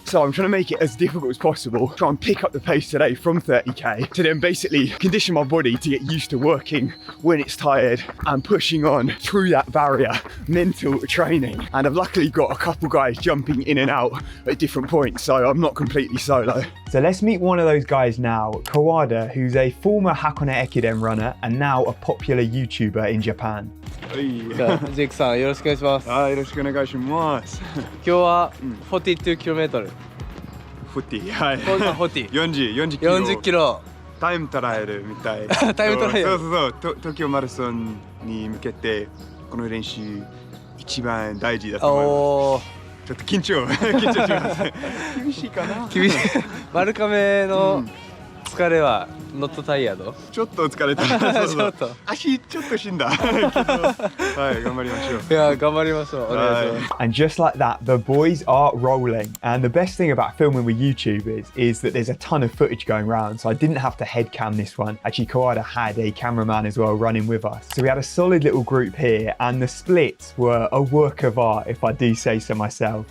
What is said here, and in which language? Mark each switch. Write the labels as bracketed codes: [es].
[en] So I'm trying to make it as difficult as possible, try and pick up the pace today from 30k to then basically condition my body to get used to working when it's tired and pushing on through that barrier, mental training. And I've luckily got a couple guys jumping in and out at different points, so I'm not completely solo. So let's meet one of those guys now, Kowada, who's a former Hakone Ekiden runner and now a popular YouTuber in Japan. [ja] じゃあジェイクさんよろしくお願いします。はい、よろしくお願いします。今日は 42km。 40、はい。 40。 40キロ。 40キロ。タイムトライアルみたい。タイムトライアル。そう東京マラソンに向けてこの練習一番大事だと思います。ちょっと緊張します。厳しいかな。厳しい。丸亀の疲れは [en] ノットタイヤド？ [ja] ちょっと疲れた。ちょっと。足ちょっと死んだ。はい、頑張りましょう。いや、頑張りましょう。お願いします。 [en] And just like that, the boys are rolling. And the best thing about filming with YouTubers is that there's a ton of footage going around. So I didn't have to head cam this one. Actually, Kowada had a cameraman as well running with us. So we had a solid little group here, and the splits were a work of art, if I do say so myself.